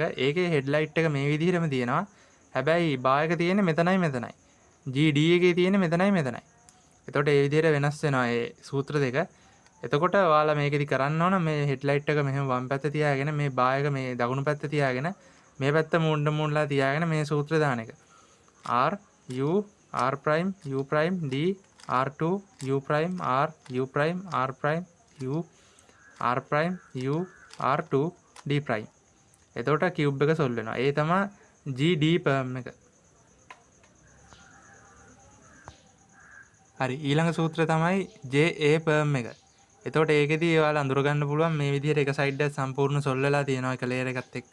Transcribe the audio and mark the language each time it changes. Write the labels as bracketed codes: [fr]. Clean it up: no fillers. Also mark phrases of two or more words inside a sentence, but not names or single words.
[si] ඒකේ හෙඩ්ලයිට් එක මේ විදිහටම තියෙනවා. හැබැයි බා එක තියෙන්නේ මෙතනයි මෙතනයි. GD එකේ තියෙන්නේ මෙතනයි මෙතනයි. එතකොට ඒ විදිහට වෙනස් වෙනවා මේ සූත්‍ර දෙක. එතකොට ඔයාලා මේකෙදි කරන්න ඕන මේ හෙඩ්ලයිට් එක මෙහෙම වම් පැත්ත තියාගෙන මේ බා එක මේ දකුණු පැත්ත තියාගෙන මේ පැත්ත මුණ්ඩලා තියාගෙන මේ සූත්‍ර දාන එක. [en] R U R prime U prime D R2 U prime R U prime R prime U R prime U R2 D prime. [si] එතකොට කියුබ් එක සොල්ව් වෙනවා. ඒ තමයි GD perm එක. හරි. ඊළඟ සූත්‍රය තමයි JA perm එක. එතකොට ඒකෙදී ඔයාලා අඳුර ගන්න පුළුවන් මේ විදිහට එක සයිඩ් එක සම්පූර්ණ සොල්ව් වෙලා තියෙනවා එක ලේයර් එකත් එක්ක.